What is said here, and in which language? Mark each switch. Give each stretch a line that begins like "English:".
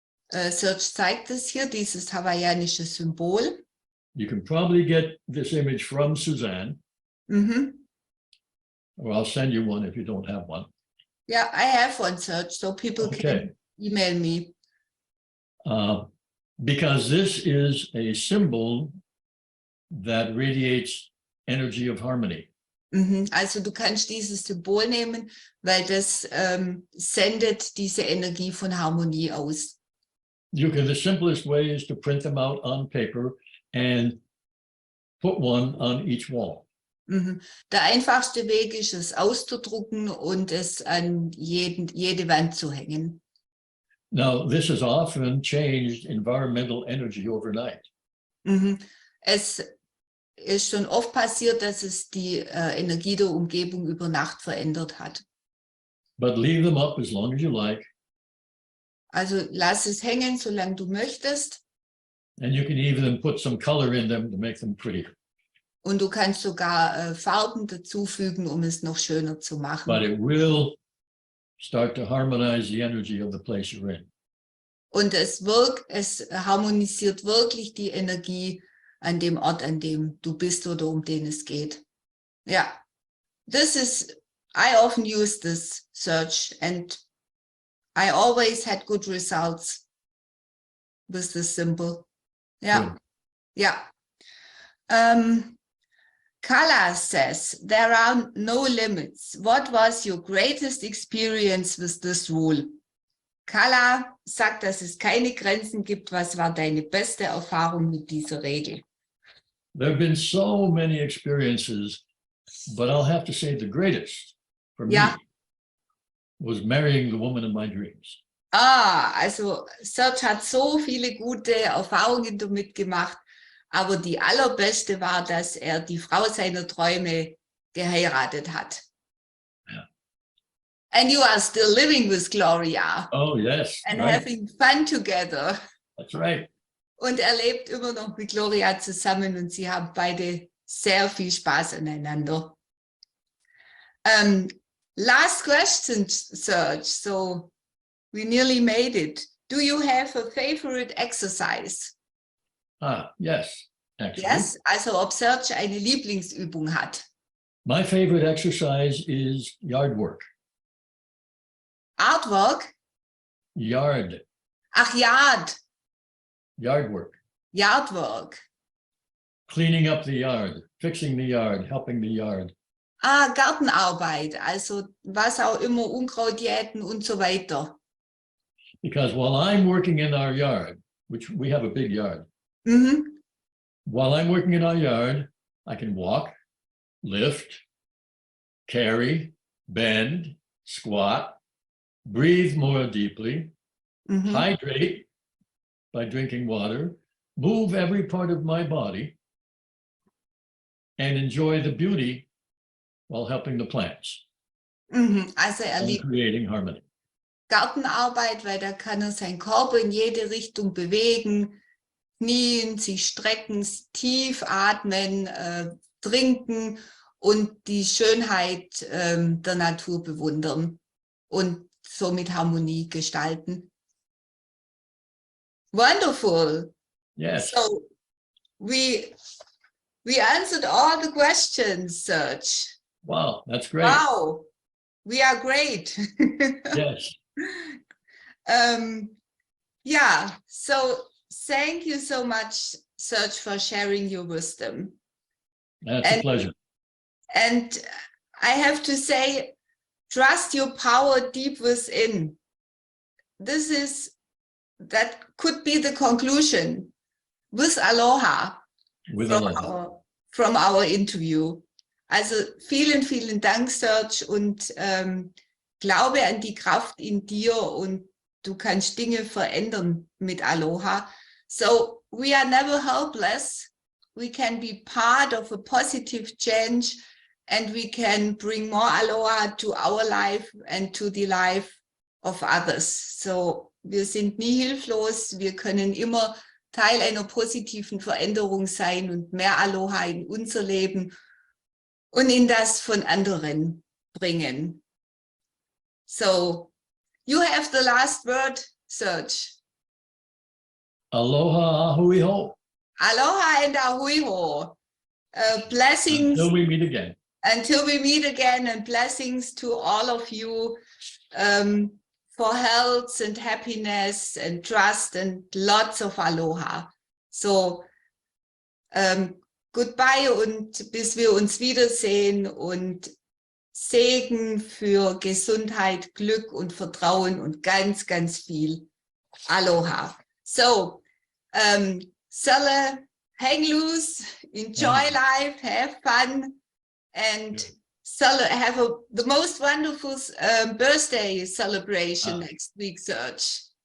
German: Serge zeigt es hier, dieses hawaiianische Symbol.
English: You can probably get this image from Susanne, or I'll send you one if you don't have one. Yeah, I have one, Serge, so people can email me. Because this is a symbol that radiates energy of harmony.
German: Also du kannst dieses Symbol nehmen, weil das sendet diese Energie von Harmonie aus.
English: The simplest way is to print them out on paper and put one on each wall.
German: Der einfachste Weg ist es auszudrucken und es an jede Wand zu hängen.
English: Now, this has often changed environmental energy overnight.
German: Es ist schon oft passiert, dass es die Energie der Umgebung über Nacht verändert hat.
English: But leave them up as long as you like.
German: Also lass es hängen, solange du möchtest.
English: And you can even put some color in them to make them prettier.
German: Und du kannst sogar Farben dazufügen, um es noch schöner zu machen.
English: But it will start to harmonize the energy of the place you're in.
German: Und es harmonisiert wirklich die Energie an dem Ort, an dem du bist oder um den es geht. Ja,
English: I often use this search and I always had good results with this symbol. Yeah, yeah. Kala says, there are no limits. What was your greatest experience with this rule?
German: Kala sagt, dass es keine Grenzen gibt. Was war deine beste Erfahrung mit dieser Regel?
English: There have been so many experiences, but I'll have to say the greatest for me was marrying the woman of my dreams.
German: Also Serge hat so viele gute Erfahrungen damit gemacht, aber die allerbeste war, dass er die Frau seiner Träume geheiratet hat.
English: Yeah. And you are still living with Gloria. Oh, yes. And having fun together. That's right.
German: Und er lebt immer noch mit Gloria zusammen und sie haben beide sehr viel Spaß aneinander.
English: Last question, Serge. So we nearly made it. Do you have a favorite exercise? Yes, actually.
German: Yes, also ob Serge eine Lieblingsübung hat.
English: My favorite exercise is yard work. Artwork? Yard.
German: Ach, Yard.
English: Yard work. Yard work. Cleaning up the yard, fixing the yard, helping the yard.
German: Gartenarbeit, also was auch immer, Unkraut jäten und so weiter.
English: Because while I'm working in our yard, which we have a big yard, while I'm working in our yard, I can walk, lift, carry, bend, squat, breathe more deeply, hydrate by drinking water, move every part of my body, and enjoy the beauty while helping the plants.
German: Also
English: and creating harmony.
German: Gartenarbeit, weil da kann er seinen Körper in jede Richtung bewegen, knien, sich strecken, tief atmen, trinken und die Schönheit der Natur bewundern und somit Harmonie gestalten.
English: Wonderful. Yes. So we answered all the questions, Serge. Wow, that's great. Wow, we are great. Yes. Yeah, so thank you so much, Serge, for sharing your wisdom. That's a pleasure. And I have to say, trust your power deep within. That could be the conclusion with aloha from our interview.
German: Also vielen, vielen Dank, Serge, und glaube an die Kraft in dir und du kannst Dinge verändern mit Aloha.
English: So we are never helpless. We can be part of a positive change and we can bring more Aloha to our life and to the life of others.
German: So wir sind nie hilflos. Wir können immer Teil einer positiven Veränderung sein und mehr Aloha in unser Leben und in das von anderen bringen.
English: So, you have the last word, Serge.
Hawaiian: Aloha, ahui ho.
English: Aloha and
Hawaiian: ahui ho.
English: Blessings. Until we meet again. Until we meet again, and blessings to all of you for health and happiness and trust and lots of aloha.
German: So,
English: goodbye
German: und bis wir uns wiedersehen und Segen für Gesundheit, Glück und Vertrauen und ganz, ganz viel Aloha.
English: So, Selle, hang loose, enjoy life, have fun, and Selle, have the most wonderful birthday celebration next week, Serge.